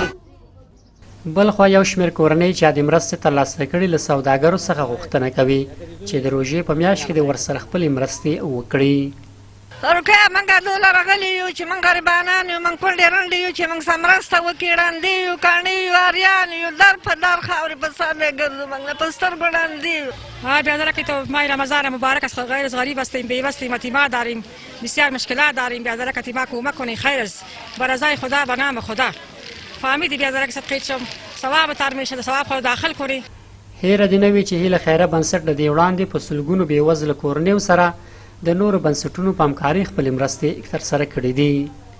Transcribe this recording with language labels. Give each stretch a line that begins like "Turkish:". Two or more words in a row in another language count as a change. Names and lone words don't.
Pashto: بلخوا یو شمېر کورنۍ چې د مرستې ترلاسه کړي له سوداګرو څخه غوښتنه کوي چې د روژې په میاشت کې د ورسره خپلې مرستې وکړي. روکه موږ دلته راغلي یو چې موږ غریبانان یو، موږ کونډې رنډې یو چې موږ سره مرسته وکړي، ړانده یو، کاڼه یو، اریان یو، در په در خاورې په سر ګرځو، موږ په سترګو ړانده یو.
Persian: بیادرکی تو ماه رمضان مبارک است. غیر از غریب هستیم، بی‌وسیم، یتیما داریم، بسیار مشکلات داریم. بیادرکی ما کمک کنید خیر است بر رضای خدا و نام خدا. فهمیدی بیادرک صدقه شم ثواب تر میشه، ثواب خود داخل کنی.
Pashto: هیره دې نه وي چې هیله خیره بنسټ د دې وړاندې په سلګونو بېوزله کورنیو سره د نورو بنسټونو په همکارۍ خپلې مرستې ترسره کړې دي.